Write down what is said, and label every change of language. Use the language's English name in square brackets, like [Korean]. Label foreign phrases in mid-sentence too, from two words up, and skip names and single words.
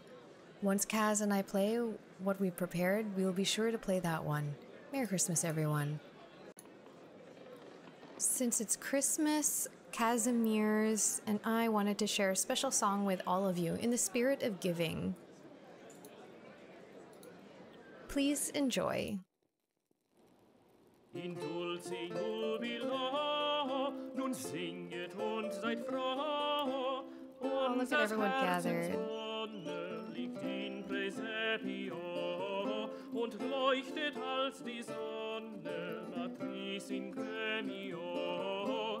[English] Once Kaz and I play what we prepared, we will be sure to play that one. Merry Christmas, everyone. Since it's Christmas, Casimir's and I wanted to share a special song with all of you in the spirit of giving. Please enjoy. [Latin] In dulce jubilo, [German] nun singet und seid froh. [English] Oh, look at everyone gathered. [German] Sonne liegt [Latin] in Praesepio [German] und leuchtet als die Sonne [Latin] Matris in Gremio.